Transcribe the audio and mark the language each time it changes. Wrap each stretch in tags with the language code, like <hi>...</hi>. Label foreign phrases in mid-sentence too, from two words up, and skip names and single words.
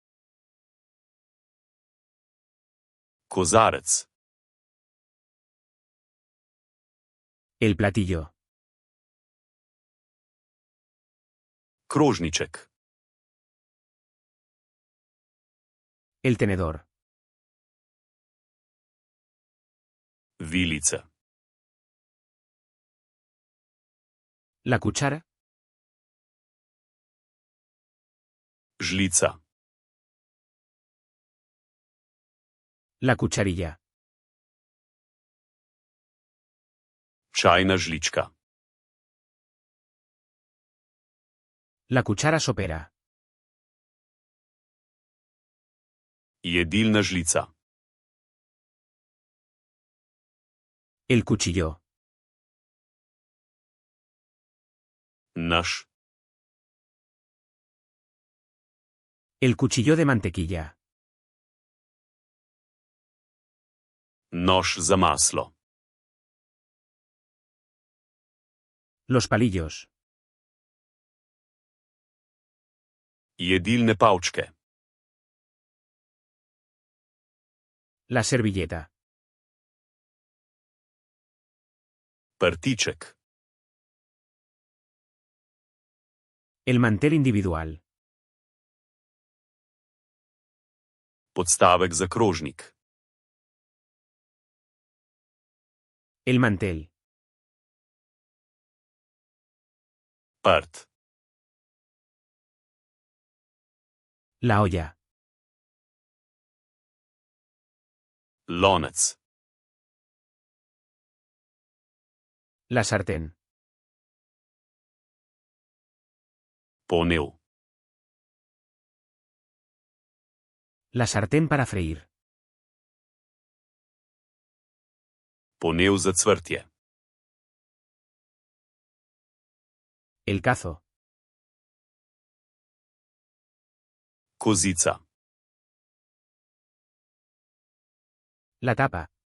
<sl>Kozarec.</sl> <es>El platillo.</es> <sl>Krožniček.</sl> <es>El tenedor.</es> <sl>Vilica.</sl> <es>La cuchara.</es> <sl>Žlica.</sl> <es>La cucharilla.</es> <sl>Čajna žlička.</sl> <es>La cuchara sopera.</es> <sl>Jedilna žlica.</sl> <es>El cuchillo.</es> <sl>Nož.</sl> <es>El cuchillo de mantequilla.</es> <sl>Nož za maslo.</sl> <es>Los palillos.</es> <sl>Jedilne palčke.</sl> <es>La servilleta.</es> <sl>Prtiček.</sl> <es>El mantel individual.</es> <sl>Podstavek za krožnik.</sl> <es>El mantel.</es> <sl>Prt.</sl> <es>La olla.</es> <sl>Lonec.</sl> <es>La sartén.</es> <sl>Ponev.</sl> <es>La sartén para freír.</es> <sl>Ponev za cvrtje.</sl> <es>El cazo.</es> <sl>Kozica.</sl> <es>La tapa.</es>